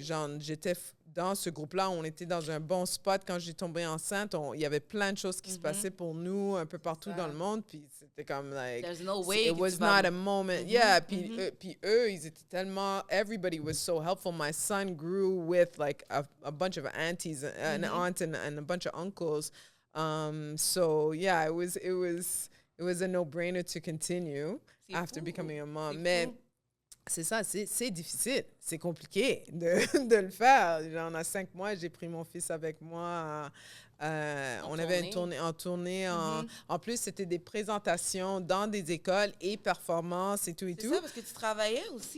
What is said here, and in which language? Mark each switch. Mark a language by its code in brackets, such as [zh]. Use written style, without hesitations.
[fr] Genre, j'étais dans ce groupe-là, on était dans un bon spot. Quand j'ai tombé enceinte, il y avait plein de choses qui se passaient pour nous un peu partout dans le monde. Puis c'était comme, like, [en] There's no way it [fr] que [en] was [fr] tu vas- [en] not a moment. [fr] Yeah, puis eux, ils étaient tellement, [en] everybody was so helpful. My son grew with, like, a bunch of aunties, an aunt and a bunch of uncles. So yeah, it was a no-brainer to continue after becoming a mom. [fr] Mais c'est ça, c'est difficile, c'est compliqué de le faire. Genre, en 5 mois, j'ai pris mon fils avec moi. On avait une tournée en tournée. En plus, c'était des présentations dans des écoles et performances et tout et tout. C'est ça, parce que tu travaillais aussi.